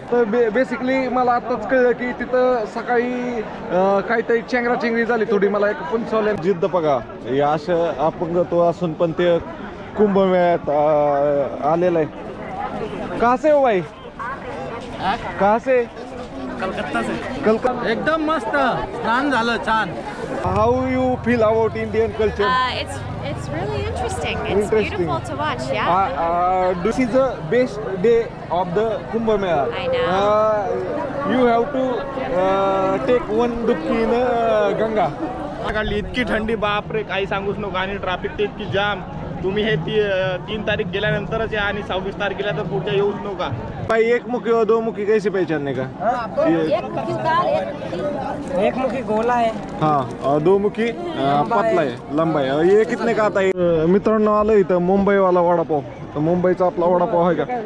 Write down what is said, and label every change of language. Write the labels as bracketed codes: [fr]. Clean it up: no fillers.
[mr] तर बेसिकली मला आताच कळलं की तिथं सकाळी काहीतरी चेंगराचेंगरी झाली थोडी. मला एक पुंचवल्या जिद्द बघा, असं अपंगत्व असून पण ते कुंभमेळ्यात आलेलं आहे. [hi] कहाँ से हो भाई? कहाँ से? कलकत्ता से. कलकत्ता. [mr] एकदम मस्त स्नान झालं छान. [en] How you feel about Indian culture? It's really interesting. It's beautiful to watch. Yeah. This is the best day of the Kumbh Mela. I know. You have to take one dubki in Ganga. [mr] काढली इतकी थंडी, बापरे काही सांगूच नको. आणि traffic ते इतकी जाम. तुम्ही हे 3 तारीख गेल्यानंतरच या आणि 26 तारखेला तर पुढच्या येऊच नका. [hi] भाई एक मुखी और दो मुखी कैसे पहचानने का? एक मुखी गोला है. हाँ, और दो मुखी पतला है, लंबा है. और ये कितने का आता है? [mr] मित्रांनो आलं इथं मुंबई वाला वडापाव. तर मुंबईचा आपला वडापाव आहे का?